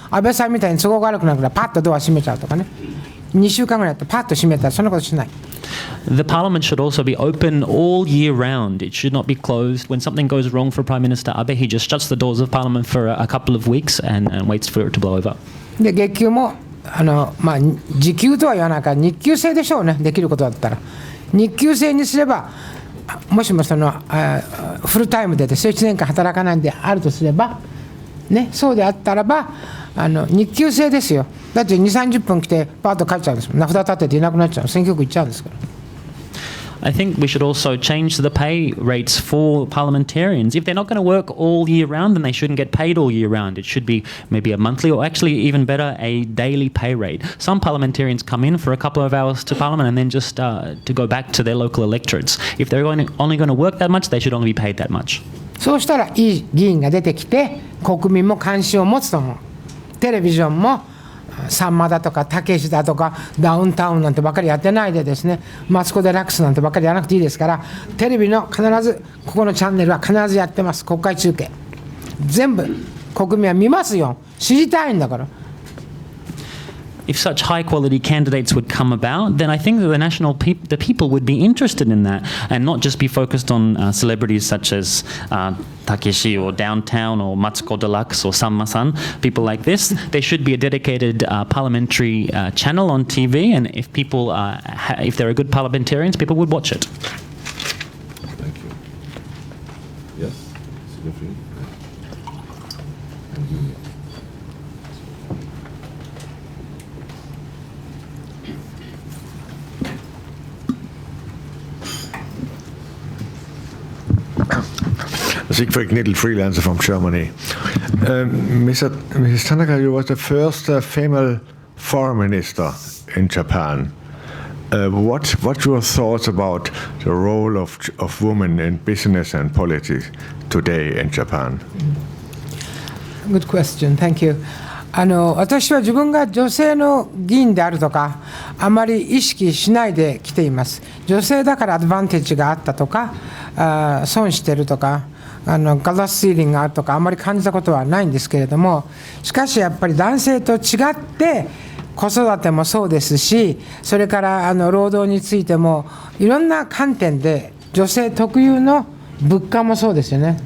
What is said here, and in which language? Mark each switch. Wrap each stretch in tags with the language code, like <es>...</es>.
<ja>安倍さんみたいに都合が悪くなるからパッとドア閉めちゃうとかね、2週間ぐらいやってパッと閉めたらそんなことしない。</ja> <en>The parliament should also be open all year round. It should not be closed. When something goes wrong for Prime Minister Abe, he just shuts the doors of parliament for a couple of weeks and waits for it to blow over.</en> <ja>で月給も時給とは言わないから日給制でしょうね。できることだったら日給制にすれば、もしもフルタイムで1年間働かないんであるとすればね、そうであったらば日給制ですよ。だって2、30分来てパーッと帰っちゃうんですもん。名札立てていなくなっちゃう、選挙区行っちゃうんですから。</ja> <en>I think we should also change the pay rates for parliamentarians. If they're not going to work all year round, then they shouldn't get paid all year round. It should be maybe a monthly, or actually even better, a daily pay rate. Some parliamentarians come in for a couple of hours to parliament and then just to go back to their local electorates. If they're only going to work that much, they should only be paid that much.</en> <ja>そうしたらいい議員が出てきて国民も関心を持つと思う。テレビジョンもさんまだとかたけしだとかダウンタウンなんてばっかりやってないでですね、マツコ・デラックスなんてばっかりやらなくていいですから、テレビの必ずここのチャンネルは必ずやってます。国会中継全部国民は見ますよ。知りたいんだから。</ja> <en>If such high quality candidates would come about, then I think that the people would be interested in that and not just be focused on celebrities such as Takeshi or Downtown or Matsuko Deluxe or Sanma-san, people like this. There should be a dedicated parliamentary channel on TV, and if people if there are good parliamentarians, people would watch it. Thank you. Yes, Siegfried Knittel, freelancer from Germany. Mrs. Tanaka, you were the first female foreign minister in Japan. What your thoughts about the role of women in business and politics today in Japan? Good question. Thank you.</en> <ja>私は自分が女性の議員であるとかあまり意識しないで来ています。女性だからアドバンテージがあったとか損してるとかガラスシーリングがあるとかあまり感じたことはないんですけれども、しかしやっぱり男性と違って子育てもそうですし、それから労働についてもいろんな観点で女性特有の物価もそうですよね。</ja>